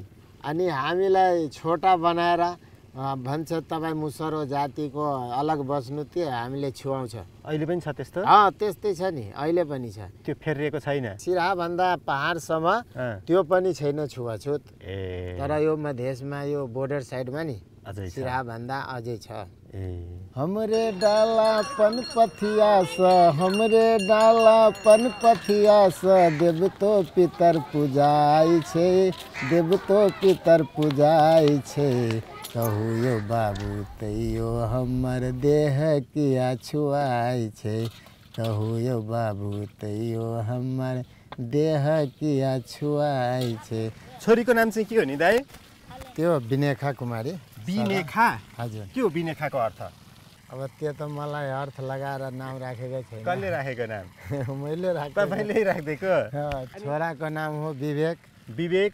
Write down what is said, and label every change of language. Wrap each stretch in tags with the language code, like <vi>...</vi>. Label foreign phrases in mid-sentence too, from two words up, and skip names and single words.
<ne>अनि हामीलाई छोटा बनाएर भन्छ तपाईँ मुसरो जातिको अलग बस्नु त्यो हामीले छुवाउँछ अहिले पनि छ त्यस्तो त्यस्तै छ नि अहिले पनि छ त्यो फेरिएको छैन सिराहा भन्दा पहाडसम्म त्यो पनि छैन छुवाछुत तर यो मधेसमा यो बोर्डर साइडमा नि सिराहा भन्दा अझै छ</ne> <mai>हमरे डाला पन पथिया स देवतो पितर पूजाई छे कहू यो बाबू तैयो हमर देह किया छुआई छे कहू यो बाबू तैयो हमर देह किया छुआई छे</mai> <ne>छोरीको नाम चाहिँ के हो नि दाइ त्यो बिनेखा कुमारी बिनेखा हजुर के हो बिनेखाको अर्थ अब त्यो त मलाई अर्थ लगाएर नाम राखेको छैन कसले राखेको नाम मैले राखेको तपाईले राख्देको छोराको नाम हो विवेक</ne>